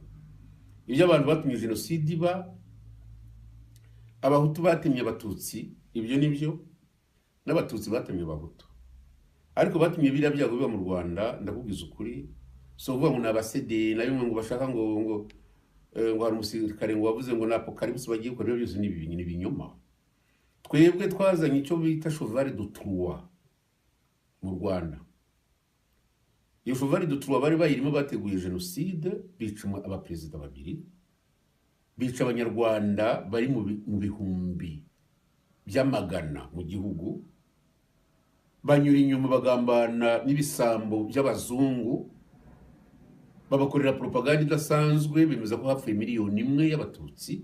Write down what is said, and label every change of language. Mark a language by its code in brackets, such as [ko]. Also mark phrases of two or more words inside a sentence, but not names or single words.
[rw] Ibyo abantu batumye jenoside iba, Abahutu batemye Abatutsi, ibyo nibyo, n'Abatutsi batemye Abahutu. Ariko batumye biriya byago biba mu Rwanda, ndakubwiza ukuri, so uvuga ngo n'abasede na bimwe ngo bashaka ngo hari umusirikare ngo wavuze ngo n'apocalypse bagiye gukora, byose ni ibinyoma. Twebwe twazanye icyo bita [fr] cheval de Troie [rw] mu Rwanda. Iyo [fr] cheval de Troie [rw] bari bayirimo bateguye jenoside, bica abaperezida babiri, bica Abanyarwanda bari mu bihumbi by'amagana mu gihugu, banyura inyuma bagambana n'ibisambo by'abazungu, babakorera propaganda idasanzwe, bemeza ko hapfuye 1 miliyoni y'Abatutsi.